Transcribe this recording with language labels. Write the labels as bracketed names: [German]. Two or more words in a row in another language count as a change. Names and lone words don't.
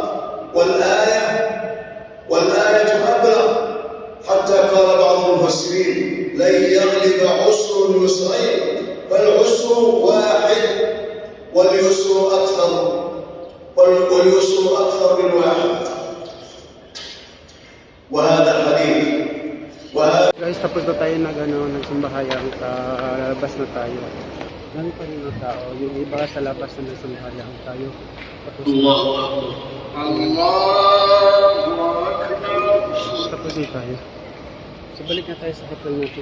[Arabic] والآية أبلغ حتى قال بعض المفسرين لن يغلب عسر يسرين فالعسر واحد واليسر أكثر من واحد وهذا الحديث [Filipino] Guys, tapos na tayo nagsumbahayang, labas na tayo. Dami pa rin ng tao. Yung iba sa labas na nagsumbahayang tayo. Tapos na tayo. So balik na tayo sa hotel natin.